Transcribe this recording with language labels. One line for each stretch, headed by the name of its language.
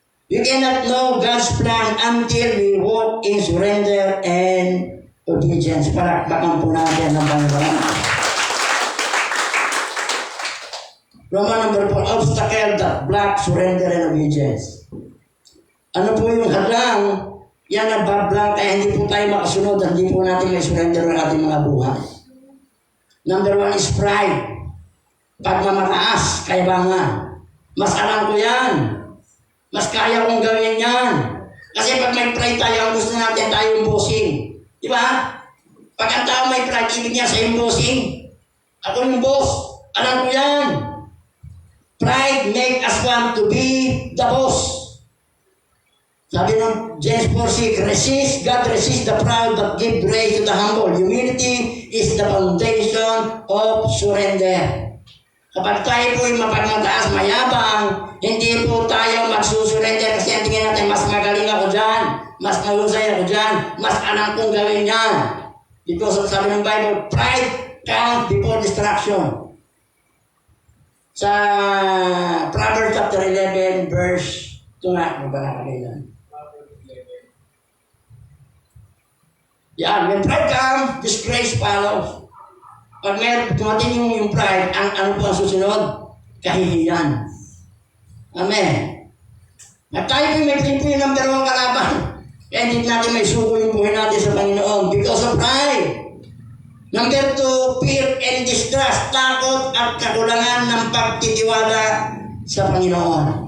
English: You cannot know God's plan until we walk in surrender and obedience.
Filipino: Palakpakan po natin ang Panginoon.
English: Roman number 4, obstacle that block surrender and obedience.
Filipino: Ano po yung hadlang? Yan ang bablang kaya hindi po tayo makasunod at hindi po natin may surrender ang ating mga buhay.
English: Number 1 is pride.
Filipino: Pagmamataas, kayabangan. Mas alam ko yan. Mas kaya kong gawin yan. Kasi pag may pride tayo, ang gusto natin tayo yung bossing. Di ba? Pag ang tao may pride, ibig niya sa yung bossing. Ako yung boss. Alam ko yan.
English: Pride make us want to be the boss.
Filipino: Sabi ng
English: James 4:6, God resist the proud but give grace to the humble. Humility is the foundation of surrender.
Filipino: Kapag tayo po yung mapagmataas, mayabang, hindi po tayo magsusurrender kasi ang tingin natin, mas magaling ako dyan, mas nahusay ako dyan, mas alam kong gawin yan.
English: Because
Filipino: sabi ng
English: Bible, pride comes before destruction.
Filipino: Sa Proverbs chapter 11, verse, ito nga, mabalakagay yan.
English: Yan, when pride comes, disgrace follows.
Filipino: Pag meron dumating yung pride, ano po ang susunod? Kahihiyan. Amen. At tayo po may po yung number 1 kalaban. Kaya hindi natin may suko yung buhay natin sa Panginoon
English: because of pride. Number 2, fear and distrust,
Filipino: takot at kakulangan ng pagtitiwala sa Panginoon.